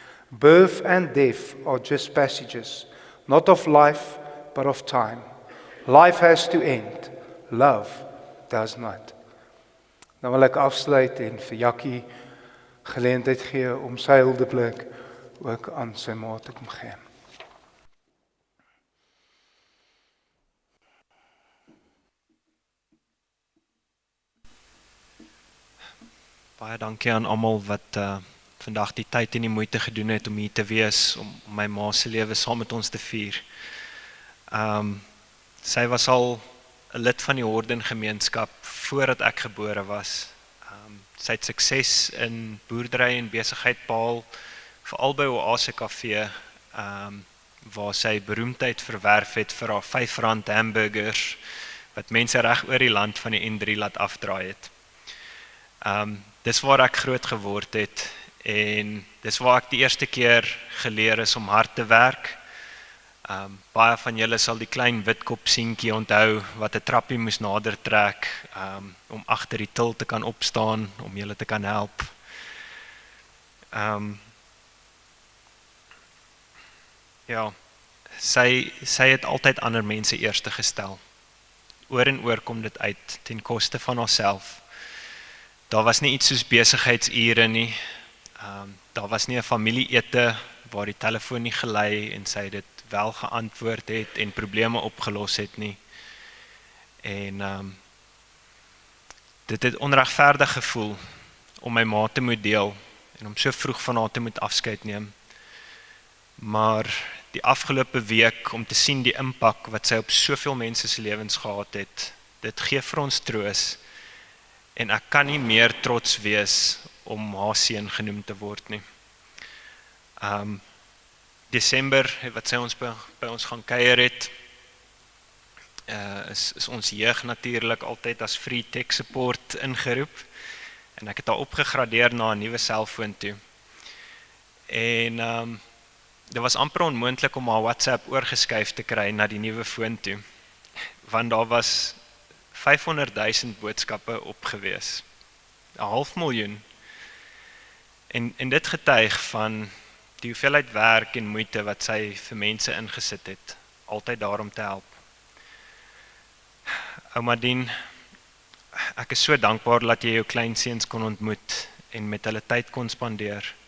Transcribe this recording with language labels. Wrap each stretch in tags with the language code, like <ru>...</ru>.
<en>Birth and death are just passages, not of life, but of time. Life has to end, love does not.</en> <af>Nou wil ek afsluit en vir Jakkie geleentheid gee om sy huldeblik ook aan sy ma te kom gee. Baie dankie aan almal wat vandag die tyd en die moeite gedoen het om hier te wees, om my ma se lewe saam met ons te vier. Sy was al 'n lid van die Horden gemeenskap voordat ek gebore was. Sy het sukses in boerdery en besigheid behaal, veral by Oase Kafee, waar sy beroemdheid verwerf het vir haar R5 hamburgers, wat mense reg oor die land van die N3 laat afdraai het. Dis waar ek groot geword het en dis waar ek die eerste keer geleer is om hard te werk. Baie van julle sal die klein witkop seentjie onthou wat 'n trappie moes nader trek om agter die til te kan opstaan, om julle te kan help. Ja, sy het altyd ander mense eerste gestel. Oor en oor kom dit uit ten koste van haarself. Daar was nie iets soos besigheidsure nie. Daar was nie 'n familieete waar die telefoon nie gelei en sy dit wel geantwoord het en probleme opgelos het nie. En dit het onregverdig gevoel om my ma te moet deel en om so vroeg van haar te moet afskeid neem. Maar die afgelope week om te sien die impak wat sy op soveel mense se lewens gehad het, dit gee vir ons troos. En ek kan nie meer trots wees om haar seun genoem te word nie. Desember, wat sy ons by ons gaan kuier het, is ons jeug natuurlik altyd as</af> <en>free tech support</en> <af>ingeroep. En ek het haar opgegradeer na 'n nuwe selfoon toe. En dit was amper onmoontlik om haar WhatsApp oorgeskuif te kry na die nuwe foon toe. Want daar was 500,000 boodskappe opgewees. 500,000. En dit getuig van die hoeveelheid werk en moeite wat sy vir mense ingesit het, altyd daar om te help. Ouma Dien, ek is so dankbaar dat jy jou kleinseuns kon ontmoet en met hulle tyd kon spandeer.</af>